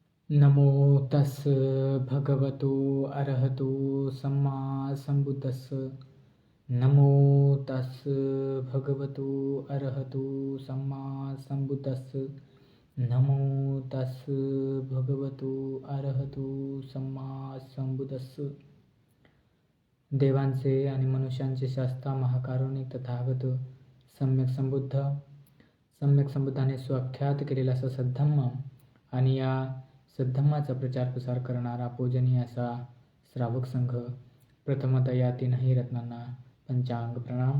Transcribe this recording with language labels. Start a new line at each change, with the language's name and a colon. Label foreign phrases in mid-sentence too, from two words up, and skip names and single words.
Pali: नमो तस् भगवतो अरहतो सम्मा संबुद्दस्स. नमो तस् भगवतो अरहतो सम्मा संबुद्दस्स. नमो तस् भगवतो अरहतो सम्मा संबुद्दस्स.
Marathi: देवांचे आणि मनुष्यांचे शास्ता महाकारुणिक तथागत सम्यक संबुद्धाने स्वाख्यात केलेला असा सद्धम्म आणि या सद्धम्माचा प्रचार प्रसार करणारा पूजनीय असा श्रावक संघ, प्रथमतः या तीनही रत्नांना पंचांग प्रणाम.